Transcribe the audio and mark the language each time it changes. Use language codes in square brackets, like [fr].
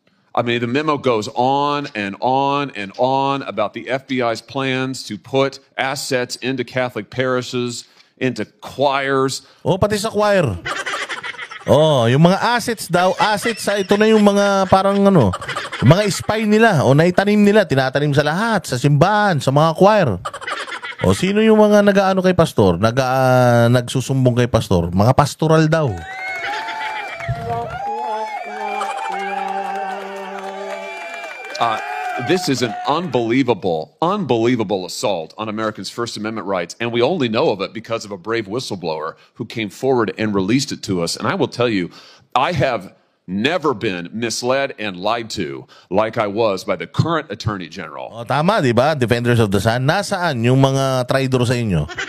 [en] I mean, the memo goes on and on and on about the FBI's plans to put assets into Catholic parishes, into choirs. [tl] Pati sa choir. Yung mga assets daw, ito na yung mga parang mga spy nila naitanim nila, tinatanim sa lahat, sa simbahan, sa mga choir. Sino yung mga nag-aano kay Pastor? Nagsusumbong kay Pastor? Mga pastoral daw. [en] This is an unbelievable assault on Americans' First Amendment rights, and we only know of it because of a brave whistleblower who came forward and released it to us. And I will tell you, I have never been misled and lied to like I was by the current Attorney General. [tl] O, tama, di ba? Defenders of the Sun. Nasaan yung mga traidor sa inyo?